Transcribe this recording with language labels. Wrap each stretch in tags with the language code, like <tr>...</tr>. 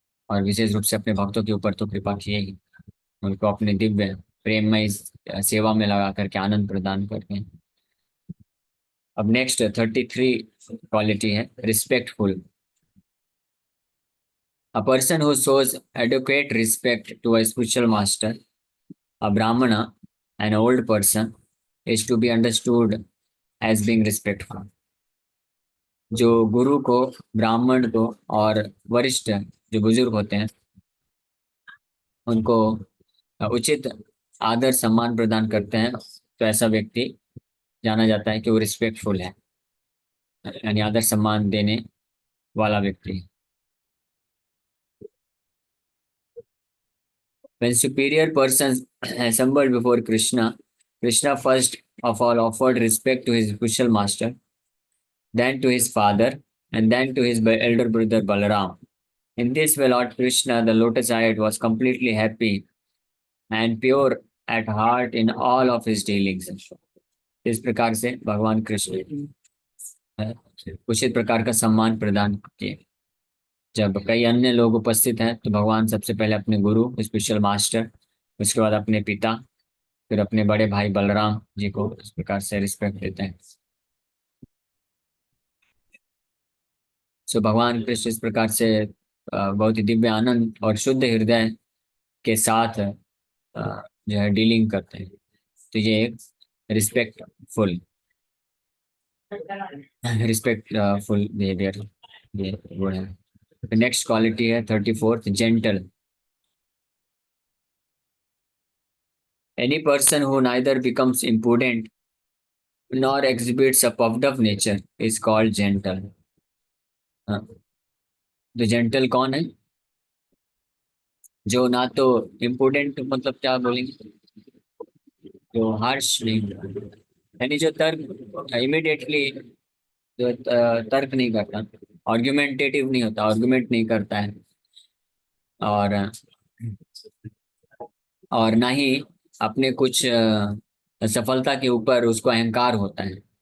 <hi>और विशेष रूप से अपने भक्तों के ऊपर तो कृपा किए ही, उनको अपने दिव्य प्रेममय सेवा में लगा करके आनंद प्रदान करके। अब नेक्स्ट 33 क्वालिटी है respectful.</hi> <en>A person who shows adequate respect to a spiritual master, a brahmana, an old person, is to be understood as being respectful.</en> <hi>जो गुरु को, ब्राह्मण को और वरिष्ठ जो बुजुर्ग होते हैं उनको उचित आदर सम्मान प्रदान करते हैं, तो ऐसा व्यक्ति जाना जाता है कि वो रिस्पेक्टफुल है, यानी आदर सम्मान देने वाला व्यक्ति।</hi> <en>When superior persons assembled before Krishna, Krishna first of all offered respect to his spiritual master, then to his father, and then to his elder brother Balaram. In this way, Lord Krishna, the lotus-eyed, was completely happy and pure at heart in all of his dealings.</en> <hi>इस प्रकार से भगवान कृष्ण उचित प्रकार का सम्मान प्रदान किए। जब कई अन्य लोग उपस्थित हैं तो भगवान सबसे पहले अपने गुरु, स्पिरिचुअल मास्टर, उसके बाद अपने पिता, फिर अपने बड़े भाई बलराम जी को इस प्रकार से रिस्पेक्ट देते हैं। सो भगवान कृष्ण इस प्रकार से बहुत ही दिव्य आनंद और शुद्ध हृदय के साथ जो है डीलिंग करते हैं। तो ये एक रिस्पेक्टफुल रिस्पेक्टफुल बिहेवियर ये गुण है। नेक्स्ट क्वालिटी है 34th gentle.</hi> <en>Any person who neither becomes imprudent nor exhibits a puffed up nature is called gentle।</en> <hi>हाँ, तो जेंटल कौन है? जो ना तो इम्पोर्टेंट, मतलब क्या बोलेंगे, जो हार्श नहीं, यानी जो तर्क इमिडिएटली, जो तर्क नहीं करता, आर्गुमेंटेटिव नहीं होता, आर्गुमेंट नहीं करता है, और ना ही अपने कुछ सफलता के ऊपर उसको अहंकार होता है।</hi>